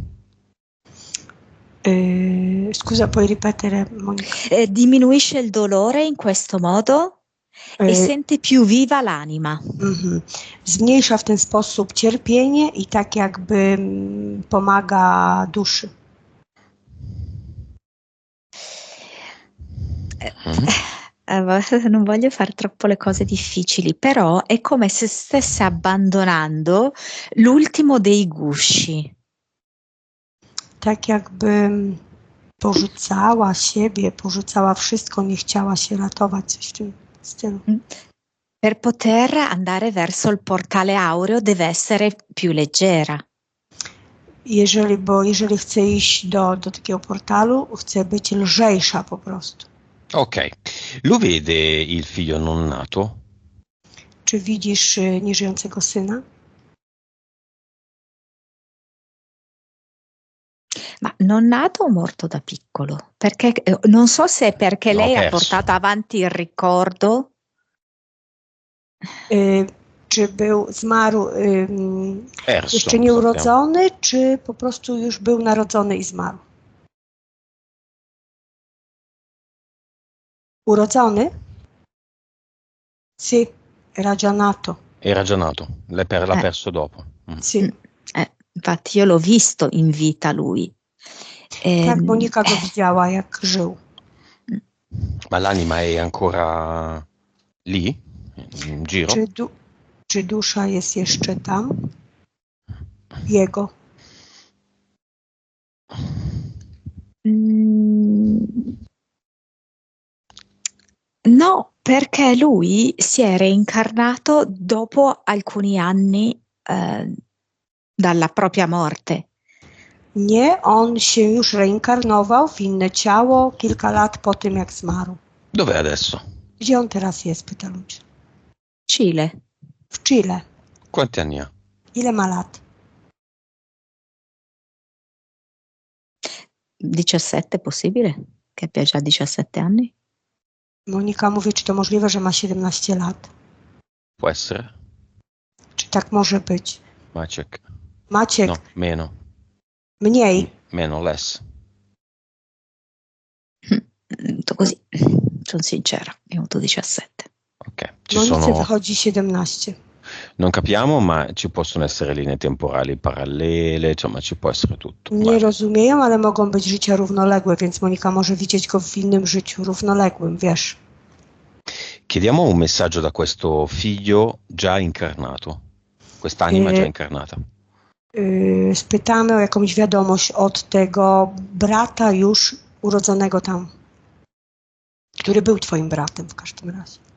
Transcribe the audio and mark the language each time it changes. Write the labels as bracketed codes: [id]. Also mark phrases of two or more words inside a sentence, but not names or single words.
[it] Scusa, puoi ripetere, Monica? Diminuisce il dolore in questo modo e sente più viva l'anima. [pl] Zmniejsza w ten sposób cierpienie i tak jakby pomaga duszy. [it] Non voglio fare troppo le cose difficili, però è come se stesse abbandonando l'ultimo dei gusci. [pl] Tak jakby porzucała siebie, porzucała wszystko, nie chciała się ratować, coś w tym stylu. [it] Per poter andare verso il portale aureo deve essere più leggera. [pl] Jeżeli chce iść do takiego portalu, chce być lżejsza po prostu. [it] Ok, lo vede il figlio non nato? [pl] Czy widzisz nieżyjącego syna? [it] Ma non nato o morto da piccolo? Perché non so se è perché lei ha portato avanti il ricordo. [pl] Czy zmarł jeszcze nieurodzony, czy po prostu już był narodzony i zmarł? Urodzony? [it] Sì, era già nato. Era già nato, l'ha perso dopo. Sì. Infatti io l'ho visto in vita lui. [pl] Tak, Monika go widziała, jak żył. [it] Ma l'anima è ancora lì, in giro? [pl] Czy dusza jest jeszcze tam? Jego. [it] No, perché lui si è reincarnato dopo alcuni anni dalla propria morte. [pl] Nie, on się już reinkarnował w inne ciało kilka lat po tym, jak zmarł. [it] Dov'è adesso? [pl] Gdzie on teraz jest, pyta ludzi. [it] Chile. [pl] W Chile. [it] Quanti anni ha? [pl] Ile ma lat? [it] 17, possibile? Che abbia già 17 anni? [pl] Monika mówi, czy to możliwe, że ma 17 lat. [it] Può essere? [pl] Czy tak może być? [it] Maciek. [pl] Maciek. [it] No, meno. [pl] Mniej. [it] Meno, less. Detto così, sono sincera, io ho avuto 17. Ok. [pl] Monice wychodzi 17. [it] Non capiamo, ma ci possono essere linee temporali parallele, insomma ci può essere tutto. [pl] Nie rozumieją, ale mogą być życia równoległe, więc Monika może widzieć go w innym życiu równoległym, wiesz. [it] Chiediamo un messaggio da questo figlio già incarnato, quest'anima già incarnata. [pl] Spytamy o jakąś wiadomość od tego brata już urodzonego tam, który był twoim bratem w każdym razie.